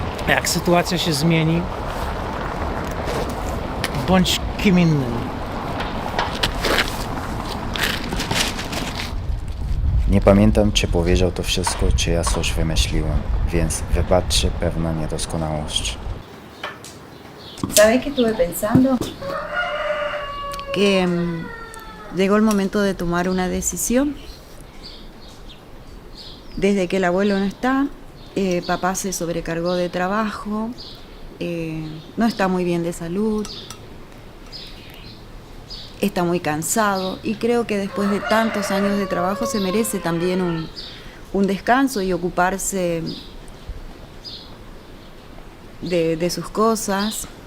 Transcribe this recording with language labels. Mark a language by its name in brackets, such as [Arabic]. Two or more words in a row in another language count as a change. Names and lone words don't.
[Polish] jak sytuacja się zmieni, bądź kim innym. Nie pamiętam, czy powiedział to wszystko, czy ja coś wymyśliłem, więc wybaczcie pewną niedoskonałość. [Spanish] ¿Sabes qué estuve pensando? Que llegó el momento de tomar una decisión. Desde que el abuelo no está, papá se sobrecargó de trabajo, no está muy bien de salud, está muy cansado y creo que después de tantos años de trabajo se merece también un descanso y ocuparse de sus cosas.